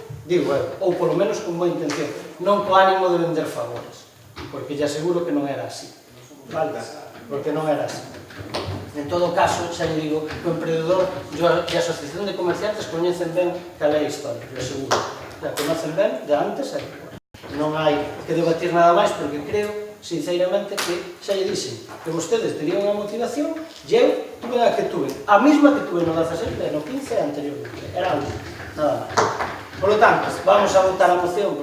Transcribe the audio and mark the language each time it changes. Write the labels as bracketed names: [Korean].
[Galician] Digo eu, ou polo menos con boa intención, non co ánimo de vender favores, porque lle aseguro que non era así. Vale? Porque non era así. En todo caso, xa lle digo, o emprendedor e a Asociación de Comerciantes coñecen ben cal é a historia, [Spanish] lo seguro. La conocen [Galician] ben de antes e depois. Non hai que debatir nada máis, porque creo, sinceramente, que xa lle dixen que vostedes terían unha motivación e eu tuve a que tuve, a mesma que tuve no 16 e no 15 anteriormente. Era algo, nada máis. [Spanish] Por lo tanto, vamos a votar a moción.